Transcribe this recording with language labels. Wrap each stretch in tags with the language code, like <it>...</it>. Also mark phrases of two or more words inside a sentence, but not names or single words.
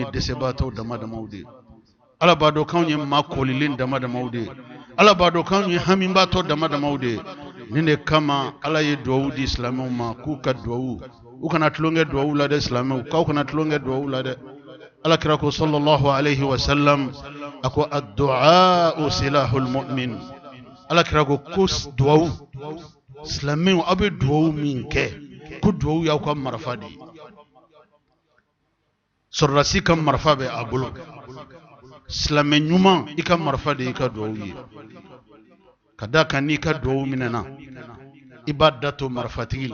<bm>dɛsɛbaatɔw damadamaw de ye ala b'a dɔn k'anw ye maa kɔlilen damadamaw de ye ala b'a dɔn k'anw ye hamibaatɔ damadamaw de ye nin de kama ala ye duwawu di silamɛw ma k'u ka duwawu u kana tulonkɛ duwawu la dɛ silamɛw k'aw kana tulonkɛ duwawu la dɛ alakira ko</bm> <ar>صلى الله عليه وسلم</ar> <bm>a ko</bm> <ar>الدعاء سلاح المؤمن</ar> <bm>alakira ko duwawu silamɛw aw bɛ duwawu min kɛ ko duwawu y'aw ka marifa de ye sɔrɔdasi ka marifa bɛ a bolo silamɛ ɲuman i ka marifa de y'i ka duwawu ye ka da kan n'i ka duwawu minɛna i b'a da to marifatigi</bm>